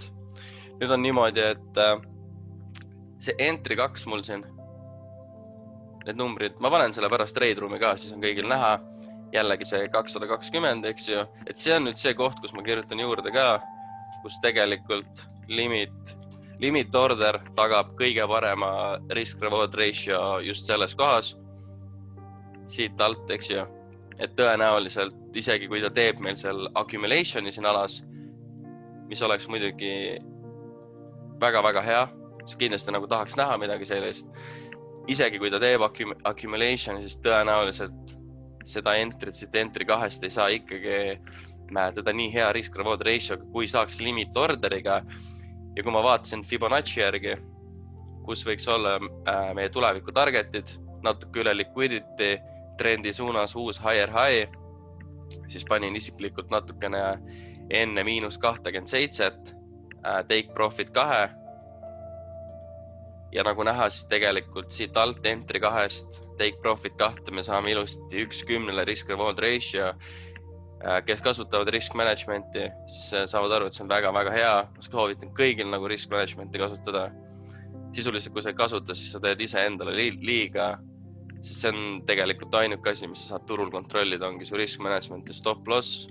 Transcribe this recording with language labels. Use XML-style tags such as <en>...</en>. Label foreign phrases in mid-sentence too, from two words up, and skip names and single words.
<et>Nüüd on niimoodi, et see entry 2 mul siin, need numbrid, ma panen selle pärast</et> <en>trade room'i</en> <et>ka, siis on kõigil näha, jällegi see 220, eks ju, et see on nüüd see koht, kus ma kirjutan juurde ka, kus tegelikult</et> <en>limit order</en> <et>tagab kõige parema</et> <en>risk-reward ratio</en> <et>just selles kohas, siit alt, eks ju, et tõenäoliselt isegi kui ta teeb meil seal accumulationi siin alas, mis oleks muidugi väga-väga hea, kindlasti nagu tahaks näha midagi sellist. Isegi kui ta teeb accumulationi, siis tõenäoliselt seda entry 2 ei saa ikkagi teda nii hea</et> <en>risk-reward ratio,</en> <et>kui saaks</et> <en>limit orderiga.</en> <et>Ja kui ma vaatasin Fibonacci järgi, kus võiks olla meie tuleviku targetid, natuke üle liquidity, trendi suunas uus</et> <en>higher high,</en> <et>siis panin isiklikult natukene enne -27,</et> <en>take profit 2.</en> <et>Ja nagu näha, siis tegelikult siit alt entry 2-st</et> <en>take profit</en> <et>2 me saame ilusti 1:10</et> <en>risk-reward ratio.</en> <et>Kes kasutavad</et> <en>risk managementi,</en> <et>siis saavad aru, et see on väga-väga hea. Ma soovitan kõigil nagu</et> <en>risk managementi</en> <et>kasutada. Sisuliselt, kui sa ei kasuta, siis sa teed ise endale liiga, sest see on tegelikult ainuke asi, mis sa saad turul kontrollida, ongi su</et> <en>risk management</en> <et>ja</et> <en>stop loss.</en>